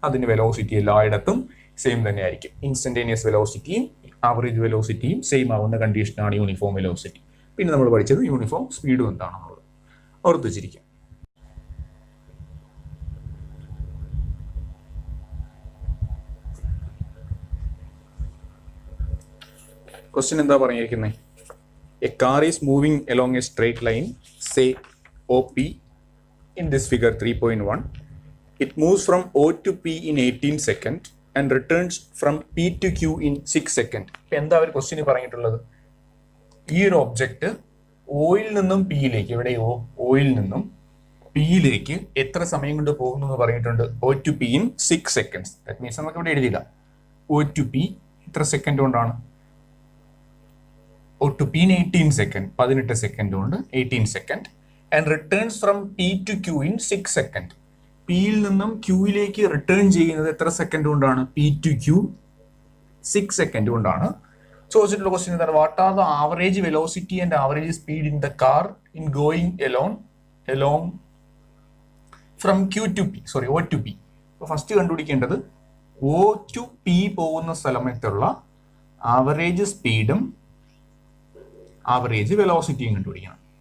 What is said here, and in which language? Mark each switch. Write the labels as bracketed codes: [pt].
[ml] അതിന്റെ വെലോസിറ്റി എല്ലായിടത്തും സെയിം തന്നെ ആയിരിക്കും. ഇൻസ്റ്റന്റേനിയസ് വെലോസിറ്റിയും ആവറേജ് വെലോസിറ്റിയും സെയിം ആവുന്ന കണ്ടീഷനാണ് യൂണിഫോം വെലോസിറ്റി. പിന്നെ നമ്മൾ പഠിച്ചത് യൂണിഫോം സ്പീഡും എന്താണെന്നുള്ളത് ഓർത്ത് വെച്ചിരിക്കാം. ക്വസ്റ്റ്യൻ എന്താ പറഞ്ഞിരിക്കുന്നത്? [en] A car is moving along a straight line, say OP, in this figure 3.1. It moves from O to P in 18 seconds and returns from P to Q in 6 seconds. [ml] എന്താ ഒരു question പറഞ്ഞിട്ടുള്ളത്? ഈ ഒരു object oil നിന്നും പിയിലേക്ക്, ഇവിടെ oil നിന്നും പിയിലേക്ക് എത്ര സമയം കൊണ്ട് പോകുന്നു എന്ന് പറഞ്ഞിട്ടുണ്ട്? [en] O to P in 6 seconds. That means [ml] നമുക്ക് ഇവിടെ എഴുതിയില്ല. [en] O to P [ml] എത്ര സെക്കൻഡ് കൊണ്ടാണ്? [en] O to P in 18 seconds, [ml] 18 second കൊണ്ട് 18 second. [en] And returns from P to Q in 6 second. [ml] പിയിൽ നിന്നും ക്യൂയിലേക്ക് റിട്ടേൺ ചെയ്യുന്നത് എത്ര സെക്കൻഡ് കൊണ്ടാണ്? [en] P to Q 6 second കൊണ്ടാണ്. [ml] ചോദിച്ചിട്ടുള്ള ക്വസ്റ്റ്യൻ എന്താണ്? [en] What are the average velocity and average speed in the car in going along from Q to P, O to P. [ml] അപ്പോൾ first കണ്ടുപിടിക്കേണ്ടത് O to P പോകുന്ന സ്ഥലത്തുള്ള average സ്പീഡും average വെലോസിറ്റിയും കണ്ടുപിടിക്കണം.